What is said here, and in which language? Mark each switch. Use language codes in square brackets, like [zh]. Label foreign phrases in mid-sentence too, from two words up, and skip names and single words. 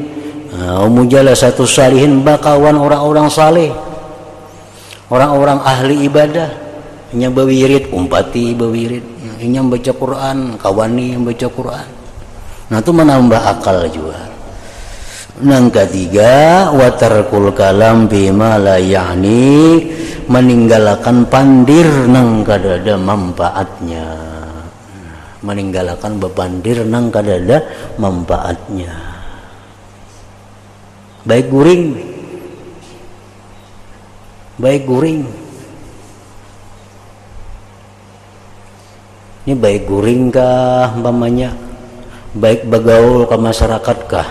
[ar] مجالسة الصالحين, [bjn] bakawan orang-orang saleh, orang-orang ahli ibadah. Nya bewirid, umpati bewirid, nya baca Quran, kawani yang baca Quran. Nah itu menambah akal juga. Yang ketiga, [ar] وترك الكلام بما لا يعني, [bjn] meninggalkan pandir nang kadada manfaatnya. Meninggalkan bebandir nang kadada manfaatnya. Baik guring, ini baik guring kah umpamanya, baik bagaul ke masyarakat kah?